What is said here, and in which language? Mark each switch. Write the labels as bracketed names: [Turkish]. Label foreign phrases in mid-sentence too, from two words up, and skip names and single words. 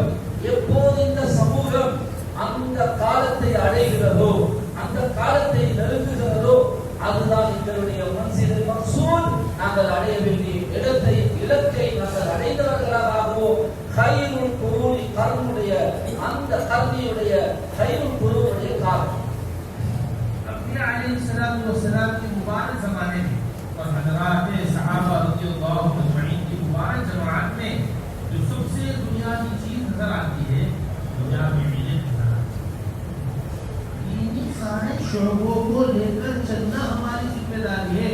[Tamil] எப்போது இந்த சமூகம் அந்த காலத்தை அடைகிறதோ, அந்த காலத்தை நெருங்குகிறதோ அதுதான் எங்களுடைய [Urdu] منزل مقصود, [Tamil] நாங்கள் அடைய வேண்டிய இடத்தை, இலக்கை நாங்கள் அடைந்தவர்களாகவோ [Arabic] خير القرون [Tamil] கர்முடைய அந்த கல்வியுடைய கைருல் குரூனுடைய காலம் [Urdu] نبی [Arabic] عليه الصلاة والسلام [Urdu] کے مبارک زمانے میں اور حضرات صحابہ [Arabic] رضي الله أجمعين [Urdu] کی مبارک جماعت میں جو سب سے دنیا کی چیز نظر آتی ہے، دنیا میں علم نظر آتی ہے. ان سارے شعبوں کو لے کر چلنا ہماری ذمہ داری ہے.